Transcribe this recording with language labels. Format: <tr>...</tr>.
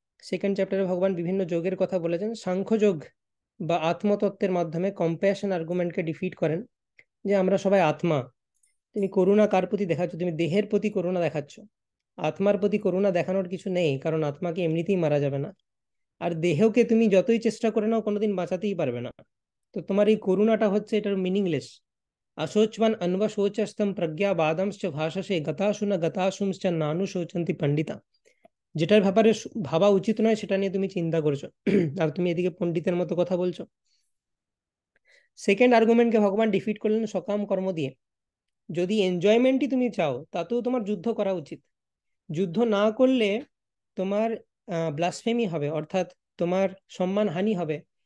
<bn>Second চ্যাপ্টারে ভগবান বিভিন্ন যোগের কথা বলেছেন, সাংখ্যযোগ বা আত্মতত্ত্বের মাধ্যমে কম্প্যাশন আর্গুমেন্টকে ডিফিট করেন, যে আমরা সবাই আত্মা। তুমি করুণা কার প্রতি দেখাচ্ছ? তুমি দেহের প্রতি করুণা দেখাচ্ছ, আত্মার প্রতি করুণা দেখানোর কিছু নেই, কারণ আত্মাকে এমনিতেই মারা যাবে না, আর দেহকে তুমি যতই চেষ্টা করে নাও কোনোদিন বাঁচাতেই পারবে না। তো তোমার এই করুণাটা হচ্ছে এটার মিনিংলেস।</bn> <sa>अशोचवान अन्वशोचस्तम प्रज्ञावादंश्च भाषसे गतासु न गतासुंश्च नानु শোচন্তি পণ্ডিতা।</sa> <bn>যেটার ব্যাপারে ভাবা উচিত নয় সেটা নিয়ে তুমি চিন্তা করছো, আর তুমি এদিকে পণ্ডিতের মতো কথা বলছো। সেকেন্ড আর্গুমেন্টকে ভগবান ডিফিট করলেন সকাম কর্ম দিয়ে। যদি এনজয়মেন্টই তুমি চাও তাতেও তোমার যুদ্ধ করা উচিত। যুদ্ধ না করলে তোমার ব্লাসফেমি হবে, অর্থাৎ তোমার সম্মান হানি হবে।</bn>